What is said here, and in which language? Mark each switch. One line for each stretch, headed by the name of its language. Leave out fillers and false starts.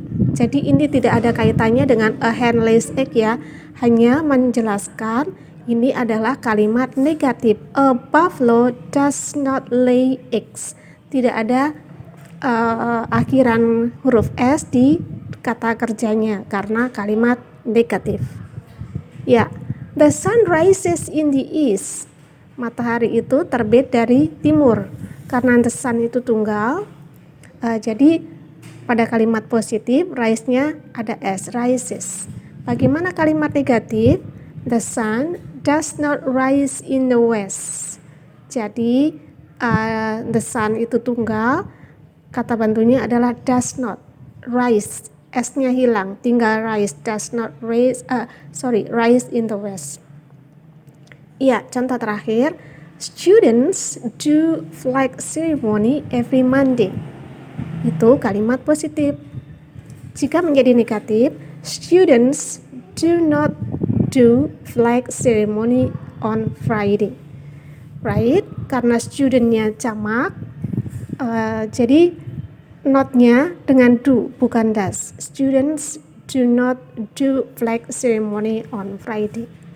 Indonesian: Jadi ini tidak ada kaitannya dengan
English: a hen lays egg
Indonesian: ya, hanya menjelaskan ini adalah kalimat negatif.
English: A buffalo does not lay eggs.
Indonesian: Tidak ada akhiran huruf S di kata kerjanya karena kalimat negatif.
English: Ya, the sun rises in the east.
Indonesian: Matahari itu terbit dari timur. Karena
English: the sun
Indonesian: itu tunggal, jadi pada kalimat positif rise-nya ada S, rises. Bagaimana kalimat negatif?
English: The sun does not rise in the west.
Indonesian: Jadi
English: the sun
Indonesian: itu tunggal, kata bantunya adalah
English: does not rise.
Indonesian: S-nya hilang, tinggal
English: rise, does not rise in the west.
Indonesian: Iya, contoh terakhir.
English: Students do flag ceremony every Monday.
Indonesian: Itu kalimat positif. Jika menjadi negatif, students
English: do not do flag ceremony on Friday. Right?
Indonesian: Karena studentnya jamak, jadi not-nya dengan do, bukan does.
English: Students do not do flag ceremony on Friday.